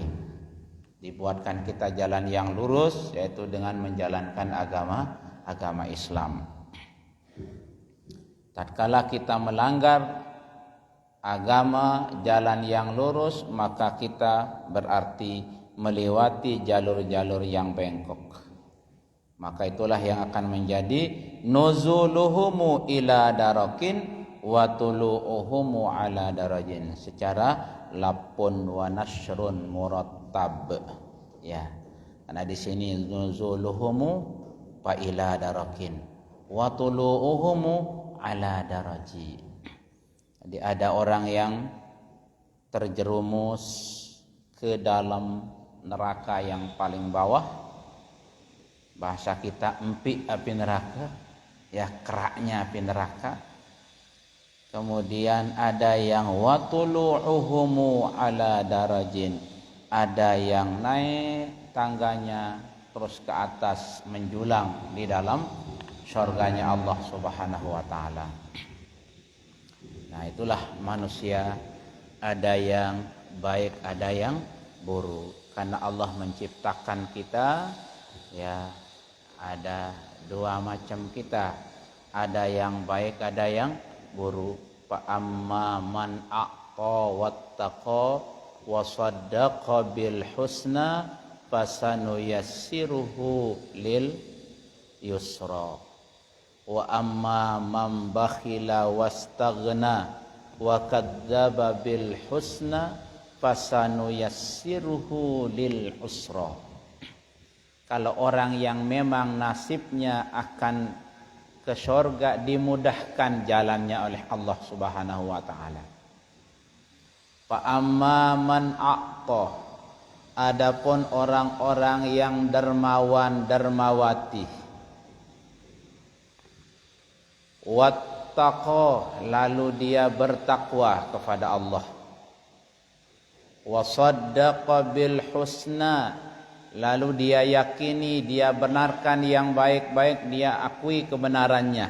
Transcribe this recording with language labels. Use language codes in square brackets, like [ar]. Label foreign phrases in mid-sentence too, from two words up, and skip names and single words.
[id] Dibuatkan kita jalan yang lurus, yaitu dengan menjalankan agama Islam. Tatkala kita melanggar agama jalan yang lurus, maka kita berarti melewati jalur-jalur yang bengkok. Maka itulah yang akan menjadi [ar] نزولهم إلى دركٍ وطلوعهم على درجٍ, [id] secara [ar] لف ونشر مرتب, [id] ya. Karena di sini [ar] نزولهم فإلى دركٍ وطلوعهم على درجِ. [id] Jadi ada orang yang terjerumus ke dalam neraka yang paling bawah. Bahasa kita empik api neraka, ya, keraknya api neraka. Kemudian ada yang [ar] وطلوعهم على درجٍ, [id] ada yang naik tangganya terus ke atas menjulang di dalam surganya Allah [ar] سبحانه وتعالى. [id] Nah, itulah manusia, ada yang baik, ada yang buruk. Karena Allah menciptakan kita, ya, ada dua macam kita, ada yang baik, ada yang buruk. [ar] فأما من أعطى واتقى وصدق بالحسنى فسنيسره لليسرى وأما من بخل واستغنى وكذب بالحسنى فسنيسره للعسرى. [id] Kalau orang yang memang nasibnya akan ke surga, dimudahkan jalannya oleh Allah [ar] سبحانه وتعالى. فأما من أعطى, [id] adapun orang-orang yang dermawan dermawati, wattaqa, lalu dia bertakwa kepada Allah, [ar] وصدق بالحسنى, [id] lalu dia yakini, dia benarkan yang baik-baik, dia akui kebenarannya.